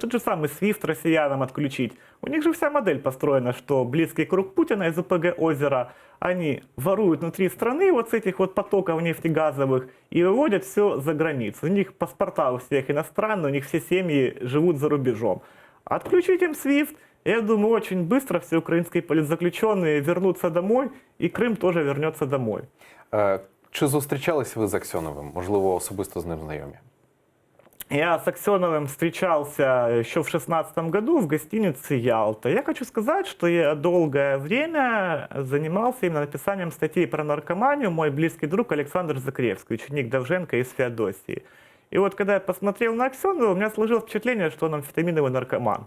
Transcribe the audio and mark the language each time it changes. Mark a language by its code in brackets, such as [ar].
[ru] Тот же самый SWIFT россиянам отключить. У них же вся модель построена, что близкий круг Путина из ОПГ «Озеро», они воруют внутри страны вот с этих вот потоков нефтегазовых и выводят все за границу. У них паспорта у всех иностранные, у них все семьи живут за рубежом. Отключить им SWIFT, я думаю, очень быстро все украинские политзаключенные вернутся домой, и Крым тоже вернется домой. [uk] Чи зустрічались ви з Аксьоновим? Можливо, особисто з ним знайомі? [ru] Я с Аксеновым встречался еще в 2016 году в гостинице «Ялта». Я хочу сказать, что я долгое время занимался именно написанием статей про наркоманию. Мой близкий друг Александр Закревский, ученик Довженко из Феодосии. И вот когда я посмотрел на Аксенова, у меня сложилось впечатление, что он амфетаминовый наркоман.